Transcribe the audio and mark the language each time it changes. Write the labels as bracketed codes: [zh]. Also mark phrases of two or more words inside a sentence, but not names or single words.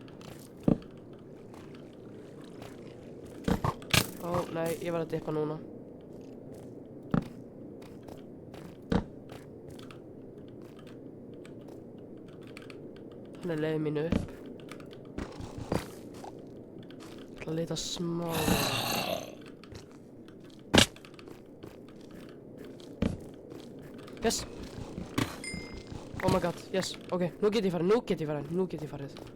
[is] Ó, nei, ég var að dippa núna. Hann leið mínu upp. Ég ætla að leita smá. [en] Yes! Oh my god, yes, [is] ok, nú get ég farið.